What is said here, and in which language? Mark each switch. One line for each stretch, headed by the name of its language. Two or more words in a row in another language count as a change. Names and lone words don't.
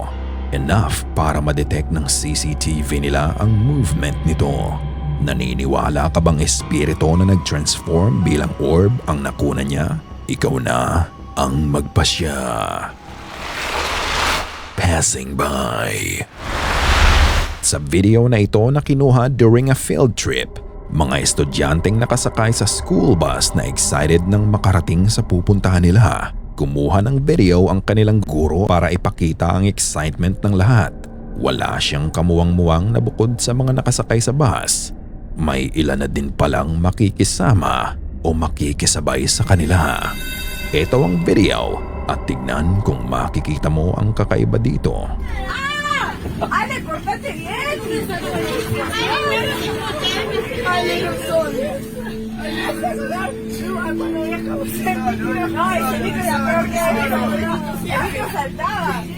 Filipino: Enough para ma-detect ng CCTV nila ang movement nito. Naniniwala ka bang espiritu na nag-transform bilang orb ang nakuna niya? Ikaw na ang magpasya.
English: Passing by.
Filipino: Sa video na ito na kinuha
English: during a field trip,
Filipino: mga estudyanteng nakasakay sa
English: school bus
Filipino: na excited nang makarating sa pupuntahan nila. Kumuha ng video ang kanilang guro para ipakita ang excitement ng lahat. Wala siyang kamuwang-muwang na bukod sa mga nakasakay sa bus. May ilan na din palang makikisama o makikisabay sa kanila. Ito ang video at tignan kung makikita mo ang kakaiba dito.
Spanish: ¡Ale, pórtate bien! ¡Ale, no son! ¡Ay, se me queda peor que no saltaba!